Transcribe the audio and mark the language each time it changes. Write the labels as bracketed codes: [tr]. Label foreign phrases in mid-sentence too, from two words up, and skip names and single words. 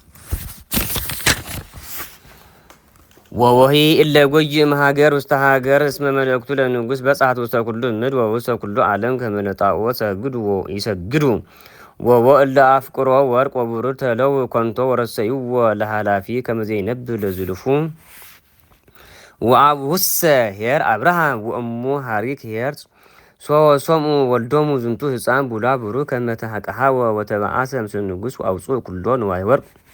[gez] ወወሂ እለ ጎይ እምሀገር ውስተ ሀገር እስመ መልእክቱ ለንጉሥ በጽሐት ውስተ ኩሉ እምድ ወውስተ ኩሉ ዓለም ከመ ለጣዖት ይሰግዱ ወወ እለ አፍቅሮ ወርቅ ወብሩር ተለው ኮንቶ ወረሰይዎ ለኃላፊ ከመ ዘይነብብ ለዝልፉ ወአቡሁሰ ኄር አብርሃም ወእሙ ሀሪክ ኄር ሶምኡ ወልዶሙ ዝንቱ ህፃን ቡላ ቡሩክ ከመ ተሐቀሃወ ወተበአሰ ምስለ ንጉሥ ወአውፅኡ ኩሎ ንዋየ ወርቅ